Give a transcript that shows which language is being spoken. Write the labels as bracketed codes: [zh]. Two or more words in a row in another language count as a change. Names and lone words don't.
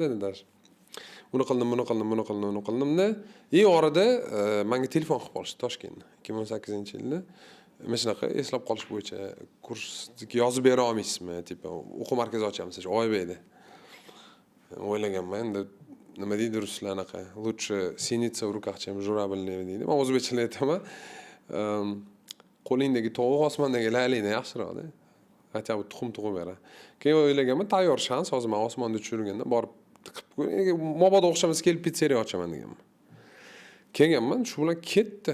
[uz] Buni qildim-da. Orada menga telefon qilib qolishdi Toshkentda 2018-yilda. Mana shunaqa eslab qolish bo'yicha kursga yozib bera olmaysizmi? Tipa o'quv markazi ochamiz shu Oybekda. O'ylaganman, endi nima deydi ruslar anaqa? [ru] Лучше синица в руках, чем журавль [uz] deydi. Men o'zbekcha aytaman. Qo'lingdagi tovuq osmondagi laylikdan yaxshiroq-da. Hatto tuxum tug'ib beradi. Keyin o'ylaganman, tayyor shans, hozir men osmonda uchirganda borib mobodo o'xshamasa kelib pizzeriya ochaman deganman. Kelganman, shu bilan ketdi.